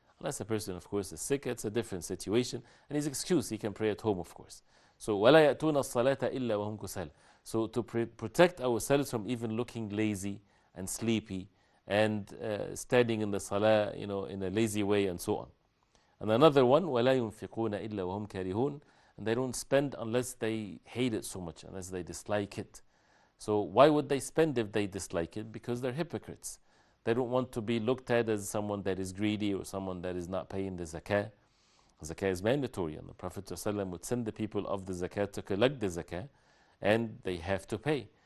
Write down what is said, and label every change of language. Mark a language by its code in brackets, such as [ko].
[en] Unless a person, of course, is sick, it's a different situation, and he's excused, he can pray at home, of course. [ar] So, وَلَا يَأْتُونَ الصَّلَاةَ إِلَّا وَهُمْ كُسَالَى. [en] So, to protect ourselves from even looking lazy and sleepy and standing in the salah, in a lazy way and so on. And another one, [ar] وَلَا يُنْفِقُونَ إِلَّا وَهُمْ كَارِهُونَ. [en] And they don't spend unless they hate it so much, unless they dislike it. So why would they spend if they dislike it? Because they're hypocrites. They don't want to be looked at as someone that is greedy or someone that is not paying the zakah. Zakah is mandatory, and the Prophet ﷺ would send the people of the zakah to collect the zakah, and they have to pay.